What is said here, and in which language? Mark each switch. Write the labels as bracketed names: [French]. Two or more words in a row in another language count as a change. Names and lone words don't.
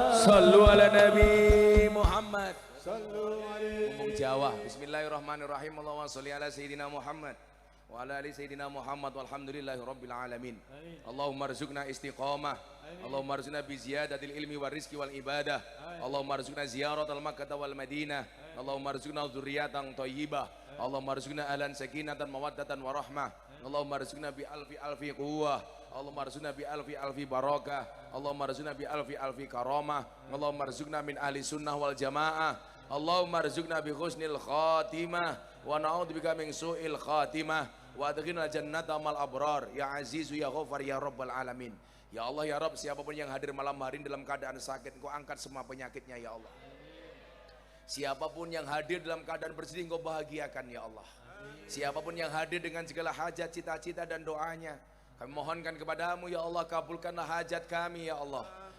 [Arabic] صلوا على النبي محمد صلوا عليه [Javanese] ngomong Jawa [Arabic] بسم الله الرحمن الرحيم اللهم صل على سيدنا محمد وعلى آل سيدنا محمد والحمد لله رب العالمين اللهم ارزقنا استقامة اللهم ارزقنا ب بزيادة العلم والرزق والعبادة اللهم ارزقنا زيارة مكة والمدينة اللهم ارزقنا ذرية طيبة اللهم ارزقنا أهلا سكينة ومودة ورحمة اللهم ارزقنا بألف قوة اللهم ارزقنا بألف بركة اللهم ارزقنا بألف كرامة اللهم ارزقنا من أهل السنة والجماعة اللهم ارزقنا بحسن الخاتمة ونعوذ بك من سوء الخاتمة وأدخلنا جنة مع الأبرار يا عزيز يا غفار يا رب العالمين. يا الله يا رب, [Indonesian] siapapun yang hadir malam hari ini dalam keadaan sakit, Engkau angkat semua penyakitnya [Arabic] يا الله. [Indonesian] Siapapun yang hadir dalam keadaan bersedih, Engkau bahagiakan [Arabic] يا الله. [Indonesian] Siapapun yang hadir dengan segala hajat, cita-cita dan doanya, kami mohonkan kepadamu [Arabic] يا الله, [Indonesian] kabulkanlah hajat kami [Arabic] يا الله.